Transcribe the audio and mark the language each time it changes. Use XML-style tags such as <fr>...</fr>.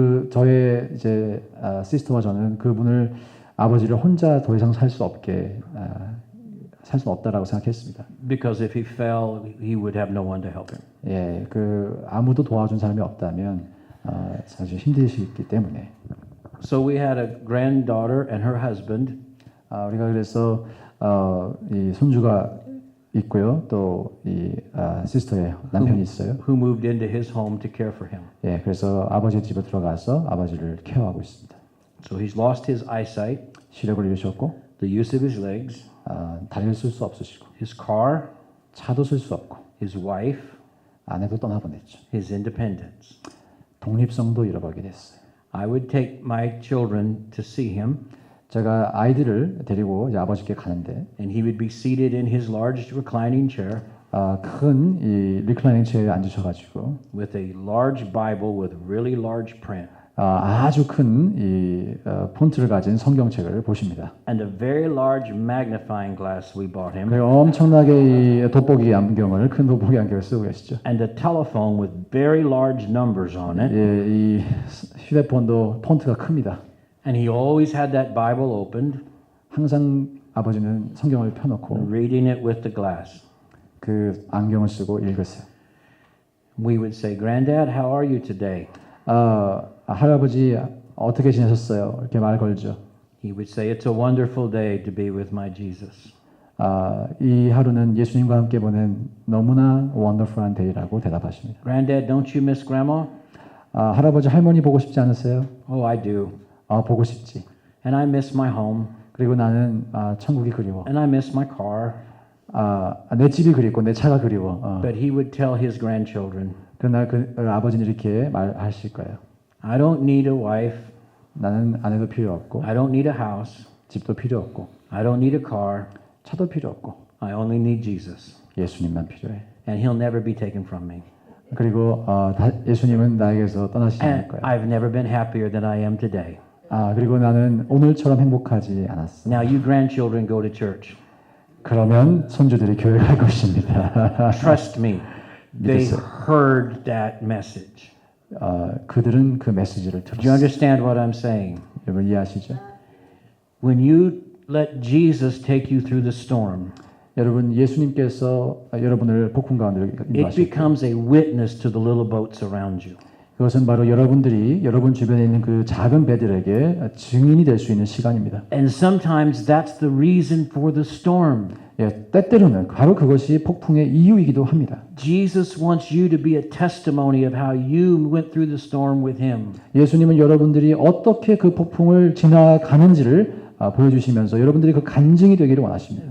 <ko>저의 이제 시스터와 저는 그분을 아버지를 혼자 더 이상 살 수 없게 살 수 없다라고 생각했습니다.</ko> <en>Because if he fell, he would have no one to help him.</en> <ko>예, 아무도 도와준 사람이 없다면 사실 힘드시기 때문에.</ko> <en>So we had a granddaughter and her husband.</en> <ko>우리가 그래서 이 손주가 있고요, 또 이 시스터의 남편이 있어요.</ko> <en>Who moved into his home to care for him.</en> <ko>예, 그래서 아버지 집에 들어가서 아버지를 케어하고 있습니다.</ko> <en>So he's lost his eyesight,</en> <ko>시력을 잃으셨고,</ko> <en>the use of his legs,</en> <ko>다리를 쓸 수 없으시고,</ko> <en>his car,</en> <ko>차도 쓸 수 없고,</ko> <en>his wife,</en> <ko>아내도 떠나보냈죠.</ko> <en>his independence.</en> <ko>독립성도 잃어버리게 됐어요.</ko> <en>I would take my children to see him,</en> <ko>제가 아이들을 데리고 이제 아버지께 가는데,</ko> <en>and he would be seated in his large reclining chair</en> <ko>큰 이 리클라이닝 체어에 앉으셔가지고,</ko> <en>with a large Bible with really large print.</en> <ko>아주 큰 이 폰트를 가진 성경책을 보십니다.</ko> <en>and a very large magnifying glass we bought him,</en> <ko>그리고 엄청나게 이 돋보기 안경을 큰 돋보기 안경을 쓰고 계시죠.</ko> <en>and a telephone with very large numbers on it.</en> <ko>예, 이 휴대폰도 폰트가 큽니다.</ko> <en>And he always had that Bible opened,</en> <ko>항상 아버지는 성경을 펴놓고</ko> <en>reading it with the glass.</en> <ko>그 안경을 쓰고 읽었어요.</ko> <en>We would say, Granddad, how are you today?</en> <ko>할아버지 어떻게 지내셨어요? 이렇게 말 걸죠.</ko> <en>He would say, it's a wonderful day to be with my Jesus.</en> <ko>이 하루는 예수님과 함께 보낸 너무나 원더풀한 데이라고 대답하십니다.</ko> <en>Granddad, don't you miss Grandma?</en> <ko>할아버지 할머니 보고 싶지 않으세요?</ko> <en>Oh, I do.</en> <ko>보고 싶지.</ko> <en>And I miss my home.</en> <ko>그리고 나는 천국이 그리워.</ko> <en>And I miss my car.</en> <ko>내 집이 그립고 내 차가 그리워.</ko> <en>But he would tell his grandchildren,</en> <ko>그러나 그 아버지는 이렇게 말하실 거예요.</ko> <en>I don't need a wife.</en> <ko>나는 아내도 필요 없고</ko> <en>I don't need a house.</en> <ko>집도 필요 없고</ko> <en>I don't need a car.</en> <ko>차도 필요 없고</ko> <en>I only need Jesus.</en> <ko>예수님만 필요해.</ko> <en>And he'll never be taken from me.</en> <ko>그리고 예수님은 나에게서 떠나시지 않을</ko> <en>And</en> <ko>거야.</ko> <en>I've never been happier than I am today.</en> <ko>그리고 나는 오늘처럼 행복하지 않았어.</ko> <en>Now you grandchildren go to church.</en> <ko>그러면 손주들이 교회 갈 것입니다.</ko> <en>Trust me. They</en> <ko>믿으세요.</ko> <en>heard that message.</en> <ko>그들은 그 메시지를</ko> <en>Do you</en> <ko>들었어요.</ko> <en>understand what I'm saying?</en> <ko>여러분 이해하시죠?</ko> <en>When you let Jesus take you through the storm,</en> <ko>여러분 예수님께서 여러분을 폭풍 가운데</ko> <en>it</en> <ko>인도하실 때</ko> <en>becomes a witness to the little boats around you.</en> <ko>그것은 바로 여러분들이 여러분 주변에 있는 그 작은 배들에게 증인이 될 수 있는 시간입니다.</ko> <en>And sometimes that's the reason for the storm.</en> <ko>때때로는 바로 그것이 폭풍의 이유이기도 합니다.</ko> <en>Jesus wants you to be a testimony of how you went through the storm with him.</en> <ko>예수님은 여러분들이 어떻게 그 폭풍을 지나가는지를 보여주시면서 여러분들이 그 간증이 되기를 원하십니다.</ko>